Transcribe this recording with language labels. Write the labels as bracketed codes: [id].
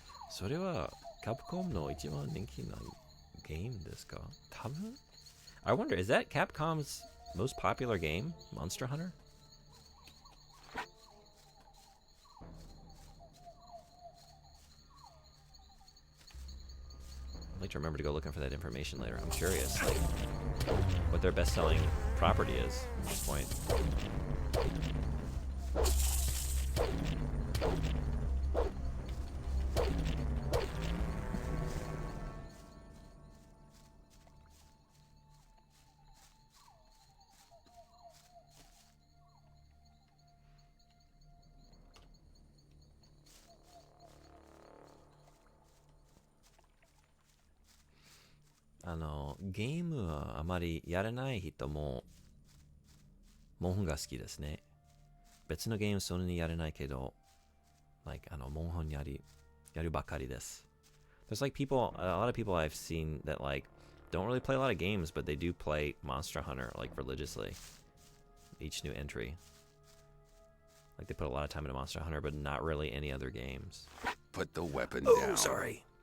[ja] それはカプコムの一番人気なゲームですか？多分? [en] I wonder, is that Capcom's most popular game, Monster Hunter? I'd like to remember to go looking for that information later. I'm curious, like, what their best-selling property is at this point. [ja] Game ゲームはあまりやらない人もモンハンが好きですね。別のゲームそんなにやれないけど、like モンハンやるばかりです。 [en] There's like people, a lot of people I've seen that like don't really play a lot of games, but they do play Monster Hunter like religiously. Each new entry. Like they put a lot of time into Monster Hunter, but not really any other games. Put the weapon Oh, down. sorry.